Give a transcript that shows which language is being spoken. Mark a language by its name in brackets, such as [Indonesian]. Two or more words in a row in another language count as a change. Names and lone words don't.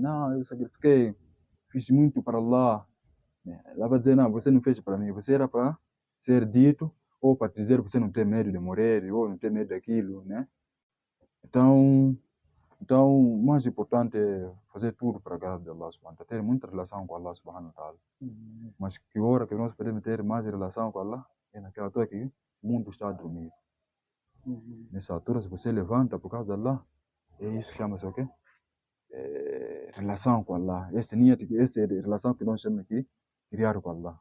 [Portuguese] Não, eu sacrifiquei, fiz muito para Allah. Allah vai dizer, não, você não fez para mim, você era para ser dito, ou para dizer que você não tem medo de morrer, ou não tem medo daquilo, né? Então, o mais importante é fazer tudo para a graça de [Arabic] الله سبحانه وتعالى, [Portuguese] ter muita relação com [Arabic] الله سبحانه وتعالى. [Portuguese] Mas que hora que nós podemos ter mais relação com Allah é naquela altura que o mundo está a dormir. Nessa altura, se você levanta por causa de Allah, isso chama-se o quê? Relação com Allah. Essa é a relação que nós chamamos aqui, criar com Allah.